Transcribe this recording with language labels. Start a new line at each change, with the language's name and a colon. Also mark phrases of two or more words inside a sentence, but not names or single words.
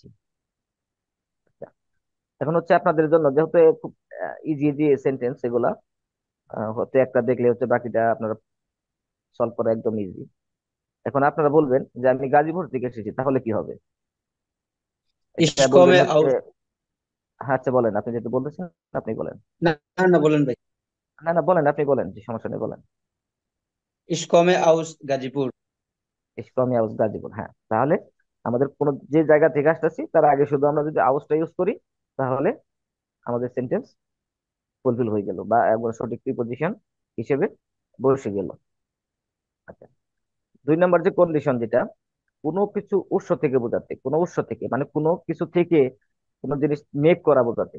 Bangla: আচ্ছা, এখন হচ্ছে আপনাদের জন্য যেহেতু খুব
English: easy easy sentence
Bangla: এগুলা, হতে একটা দেখলে হচ্ছে বাকিটা আপনারা সলভ করা একদম ইজি। এখন আপনারা বলবেন যে আমি গাজীপুর থেকে এসেছি, তাহলে কি হবে? এটা
German: Ich
Bangla: বলবেন
German: komme
Bangla: হচ্ছে,
German: aus,
Bangla: হ্যাঁ আচ্ছা বলেন, আপনি যেটা বলতেছেন আপনি বলেন। না না বলেন ভাই। না না বলেন, আপনি বলেন, যে সমস্যা নেই বলেন।
German: Ich komme aus গাজীপুর। Ich komme aus গাজীপুর, হ্যাঁ।
Bangla: তাহলে আমাদের কোন যে জায়গা থেকে আসতেছি তার আগে শুধু আমরা যদি আউসটা ইউজ করি, তাহলে আমাদের সেন্টেন্স ফুলফিল হয়ে গেল, বা একবার সঠিক প্রিপজিশন হিসেবে বসে গেল। আচ্ছা, 2 নম্বর যে কন্ডিশন, যেটা কোনো কিছু উৎস থেকে বোঝাতে, কোনো উৎস থেকে মানে কোনো কিছু থেকে কোনো জিনিস মেক করা বোঝাতে।